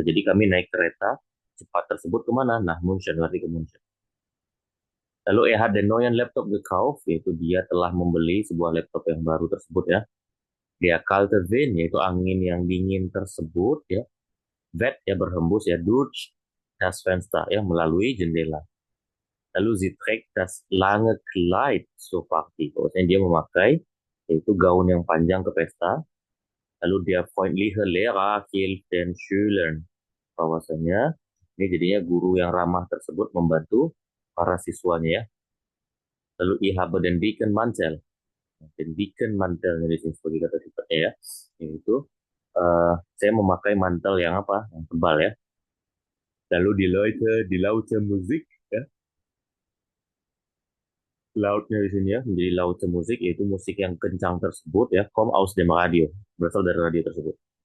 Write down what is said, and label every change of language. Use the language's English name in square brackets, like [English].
[Indonesian] Jadi kami naik kereta cepat tersebut kemana? Nah, München, berarti ke München. Lalu [German] hat den neuen Laptop gekauft, [Indonesian] yaitu dia telah membeli sebuah laptop yang baru tersebut ya. Dia kalte Wind, yaitu angin yang dingin tersebut ya. Weht ya, berhembus ya, durch das Fenster ya, melalui jendela. [German] Lalu sie trägt das lange Kleid zur Party. [Indonesian] Maksudnya dia memakai yaitu gaun yang panjang ke pesta. [German] Lalu dia freundliche Lehrer hilft den Schülern. [Indonesian] Bahwasanya ini jadinya guru yang ramah tersebut membantu para siswanya ya. [German] Lalu ich habe den dicken Mantel. [Indonesian] Den dicken Mantel di sini sebagai kata sifatnya ya. Yaitu saya memakai mantel yang apa? Yang tebal ya. [German] Lalu die laute Musik ya. [Indonesian] Lautnya di sini ya, menjadi laute Musik, yaitu musik yang kencang tersebut ya, [German] kommt aus dem Radio, [Indonesian] berasal dari radio tersebut.